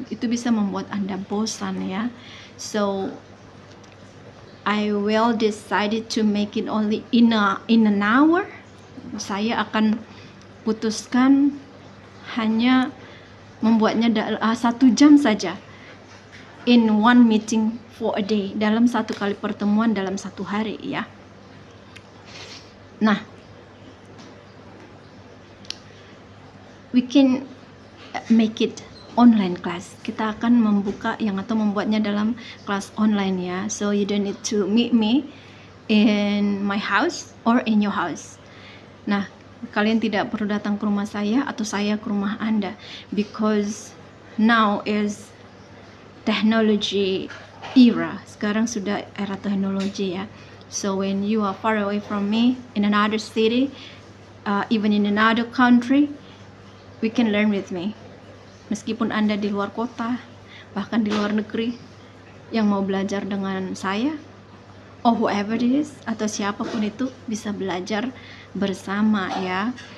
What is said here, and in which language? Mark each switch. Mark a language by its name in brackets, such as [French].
[Indonesian] Itu bisa membuat Anda bosan ya. [English] So I will decided to make it only in an hour. [Indonesian] Saya akan putuskan hanya membuatnya 1 jam saja, [English] in one meeting for a day, [Indonesian] dalam 1 kali pertemuan dalam 1 hari ya. [English] Nah, we can make it online class. [Indonesian] Kita akan membuatnya dalam kelas online ya. [English] So you don't need to meet me in my house or in your house. [Indonesian] Nah, kalian tidak perlu datang ke rumah saya atau saya ke rumah Anda, [English] because now is technology era. [Indonesian] Sekarang sudah era teknologi ya. [English] So when you are far away from me in another city, even in another country, we can learn with me. [Indonesian] Meskipun Anda di luar kota, bahkan di luar negeri, yang mau belajar dengan saya, [English] or whoever it is, [Indonesian] atau siapapun itu, bisa belajar bersama ya.